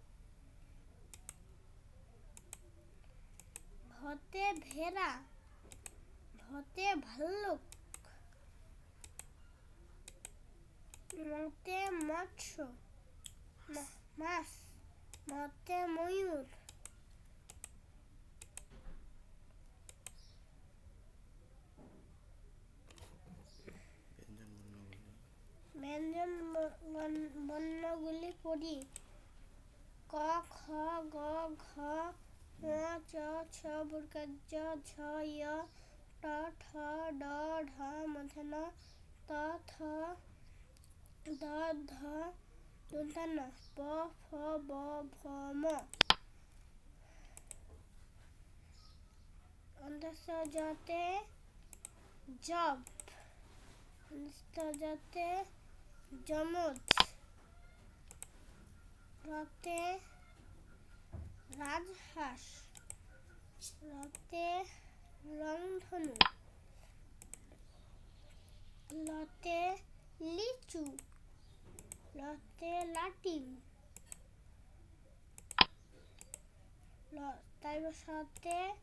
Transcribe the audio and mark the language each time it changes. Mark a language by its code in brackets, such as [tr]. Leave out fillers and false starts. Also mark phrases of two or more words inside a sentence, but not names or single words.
[bn] ভতে ভেড়া, ভতে ভাল্লুক, মতে মৎস্য মাছ, মতে ময়ূর, ব্যঞ্জন বর্ণগুলি পড়ি। ক খ গ ঘ চ ছ বর্গা জ ঝ য় ট ঠ ড ঢ মূর্ধন্য ত থ দ ধ দন্তান্ন প ফ ব ভ ম অন্তঃস্থ জতে জব অন্তঃস্থ জতে যমজ রতে রাজহাঁস রতে রংধনু লতে লিচু লতে লাটিম তারপর সাথে